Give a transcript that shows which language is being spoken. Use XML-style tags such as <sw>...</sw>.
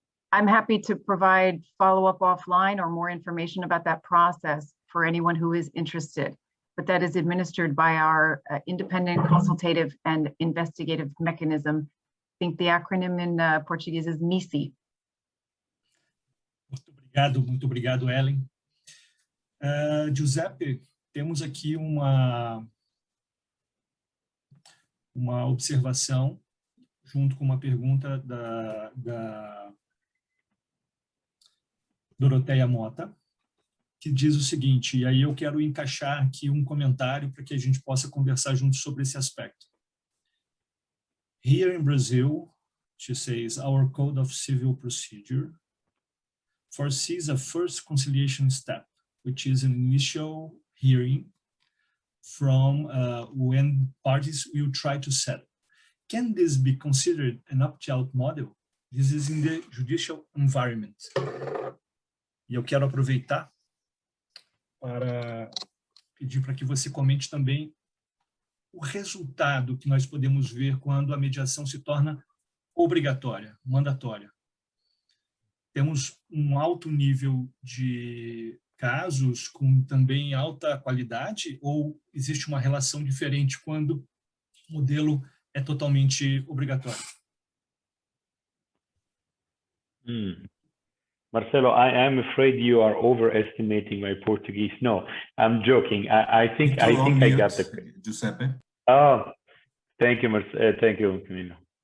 <en>I'm happy to provide follow-up offline or more information about that process for anyone who is interested, but that is administered by our independent consultative and investigative mechanism. I think the acronym in Portuguese is MISI.</en> <pt>Muito obrigado, Ellen. Giuseppe, temos aqui uma observação junto com uma pergunta da Doroteia Mota, que diz o seguinte, e aí eu quero encaixar aqui um comentário para que a gente possa conversar juntos sobre esse aspecto.</pt> <en>Here in Brazil, she says, our Code of Civil Procedure foresees a first conciliation step, which is an initial hearing from when parties will try to settle. Can this be considered an opt-out model? This is in the judicial environment.</en> <pt>E eu quero aproveitar para pedir para que você comente também o resultado que nós podemos ver quando a mediação se torna obrigatória, mandatória. Temos um alto nível de casos com também alta qualidade ou existe uma relação diferente quando o modelo é totalmente obrigatório?</pt> <en>Marcelo, I am afraid you are overestimating my Portuguese. No, I'm joking. I think I got the Giuseppe. Oh, thank you, thank you, Camilo.</en>